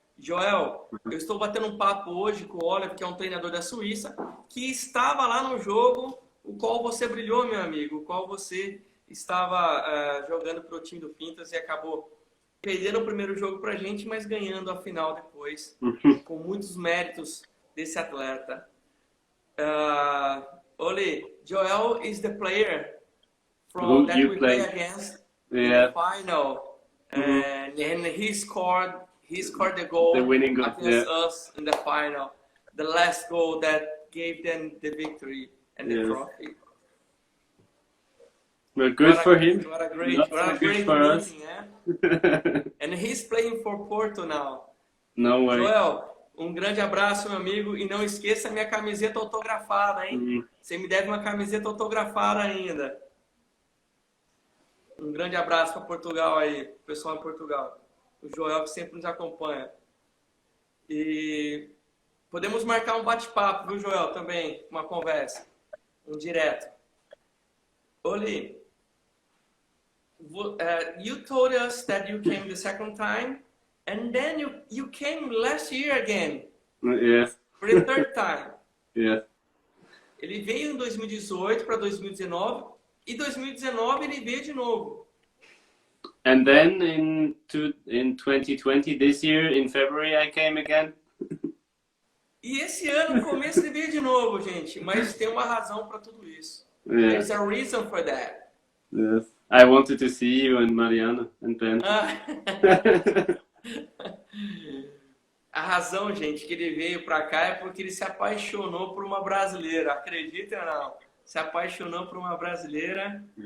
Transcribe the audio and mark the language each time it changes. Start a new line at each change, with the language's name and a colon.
Portuguese: Joel, eu estou batendo um papo hoje com o Oliver, que é um treinador da Suíça, que estava lá no jogo o qual você brilhou, meu amigo, o qual você estava jogando para o time do Pintas e acabou perdendo o primeiro jogo para a gente, mas ganhando a final depois, com muitos méritos desse atleta.
English: Oli, Joel is the player that we play against in the final, and he scored the goal, the winning goal against us in the final, the last goal that gave them the victory and the trophy. Well, good for him. What a great for us. meeting, And he's playing for Porto now. No way.
Portuguese: Joel, um grande abraço, meu amigo, e não esqueça a minha camiseta autografada, hein? Você me deve uma camiseta autografada ainda. Um grande abraço para Portugal aí, pessoal em Portugal. O Joel que sempre nos acompanha. E podemos marcar um bate-papo, viu, Joel, também, uma conversa, um direto.
English: Oli, you told us that you came the second time, and then you came last year again. Yes. For the third time. Yes.
Portuguese: Ele veio em 2018 para 2019 e 2019 ele veio de novo.
English: And then in 2020, this year in February, I came again.
Portuguese: E esse ano, no começo, ele veio de novo, gente. Mas tem uma razão para tudo isso.
English: There's a reason for that. Yes. I wanted to see you and Mariana and Ben.
Portuguese: A razão, gente, que ele veio para cá é porque ele se apaixonou por uma brasileira. Acredita ou não? Se apaixonou por uma brasileira.